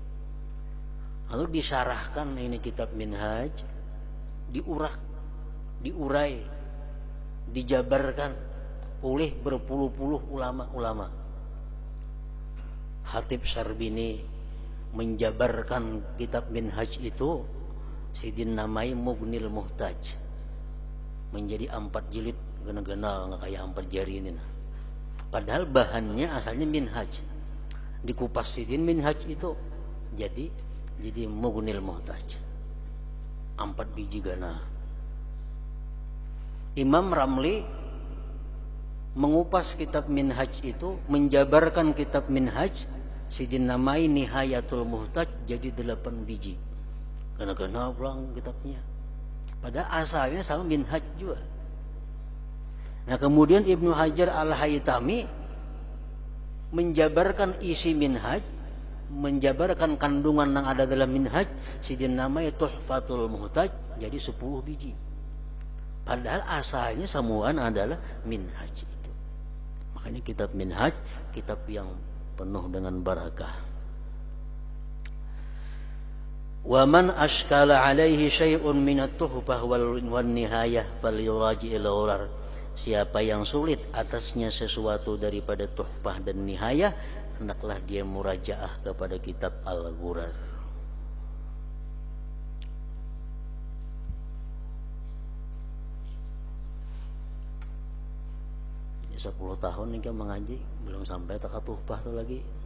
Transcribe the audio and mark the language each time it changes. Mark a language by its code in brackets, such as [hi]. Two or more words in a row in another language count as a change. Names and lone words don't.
[id] Lalu disyarahkan ini kitab Minhaj, diurai dijabarkan oleh berpuluh-puluh ulama-ulama. Khatib Syarbini menjabarkan kitab Minhaj itu, sidin namai Mughnil Muhtaj, menjadi 4 jilid, gena-gena nggak kayak 4 jari ini nah. Padahal bahannya asalnya Minhaj, dikupas sidin Minhaj itu jadi Mughnil Muhtaj, 4 biji gana. Imam Ramli mengupas kitab Minhaj itu, menjabarkan kitab Minhaj, sidin namai Nihayatul Muhtaj, jadi 8 biji. [bjn] Gana-gana pulang kitabnya. [id] Padahal asalnya sama Minhaj juga. Nah kemudian Ibnu Hajar Al-Haytami menjabarkan isi Minhaj, menjabarkan kandungan yang ada dalam Minhaj, sidin namai Tuhfatul Muhtaj, jadi 10 biji. Padahal asalnya samuan adalah Minhaj itu. Makanya kitab Minhaj, kitab yang penuh dengan barakah. [ar] ومن أشكل عليه شيء من التحفة والنهاية فليراجع الغرر. [id] Siapa yang sulit atasnya sesuatu daripada tuhfah dan nihayah, hendaklah dia murajaah kepada kitab Al-Ghurar. Ini 10 tahun nih kan mengaji, belum sampai tak tuhfah tuh lagi.